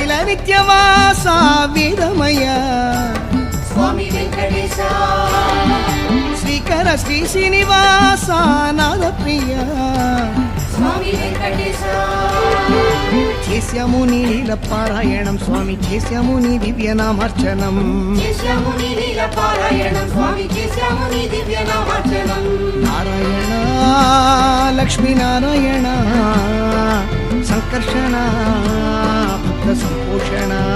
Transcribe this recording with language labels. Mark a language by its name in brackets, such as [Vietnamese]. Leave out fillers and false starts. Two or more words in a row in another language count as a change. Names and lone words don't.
[Kannada] ನಿತ್ಯವಾಸ ವೇದಮಯ ಸ್ವಾಮಿ ವೆಂಕಟೇಶ ಶ್ರೀಕರ ಶ್ರೀ ಶ್ರೀನಿವಾಸ ನಾದ ಪ್ರಿಯ [Telugu] స్వామి వెంకటేశ చేశాము నీ లీల పారాయణం స్వామి చేశాము నీ దివ్యనామార్చనం చేశాము నీ లీల పారాయణం స్వామి చేశాము నీ దివ్యనామార్చనం నారాయణ లక్ష్మీనారాయణ సంకర్షణ భక్త సంపోషణ